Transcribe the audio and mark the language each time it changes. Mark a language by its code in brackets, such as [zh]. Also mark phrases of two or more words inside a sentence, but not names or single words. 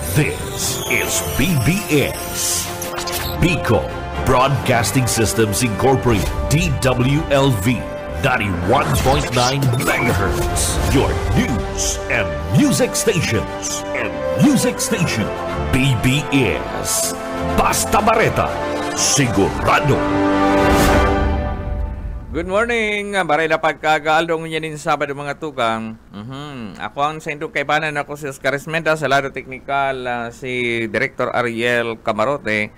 [en] This is BBS, Bico Broadcasting Systems Incorporated, DWLV, 91.9 MHz, your news and music stations. [bik] BBS, Basta Bareta, sigurado. [en] Good morning, [bik] baray na pagkagaaldong yanin Sabado mga tukang. Ako ang sa indong kaibanan, ako si Oscar Esmenda, sa lado teknikal si Director Ariel Camarote.